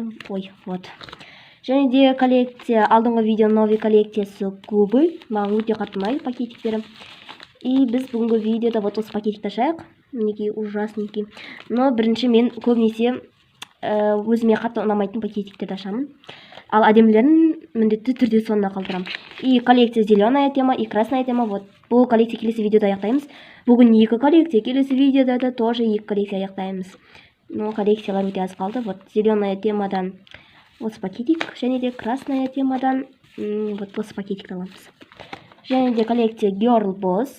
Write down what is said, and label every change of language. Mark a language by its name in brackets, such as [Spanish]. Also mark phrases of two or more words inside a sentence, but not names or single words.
[Kazakh] Және де коллекция, алдыңғы видео новый коллекциясы кубы. Маған өте қатты ұнайды пакетиктері. И біз бүгінгі видеода осы пакетикті ашайық. Мінеки ужасненький. Но бірінші мен көбінесе өзіме қатты ұнамайтын пакетиктерді ашамын. Ал әдемілерін міндетті түрде соңына қалдырам. [Russian] И коллекция зеленая тема, и красная тема. [Kazakh] Бұл коллекция келесі видеода аяқтаймыз. Бүгін 2 коллекция, келесі видеода да тоже 2 коллекция аяқтаймыз. Но коллекциялар өте аз қалды. [Russian] Зеленая темадан [Kazakh] осы пакетик, және де [Russian] красная темадан [Kazakh] осы пакетик аламыз. Және де коллекция Girl Boss.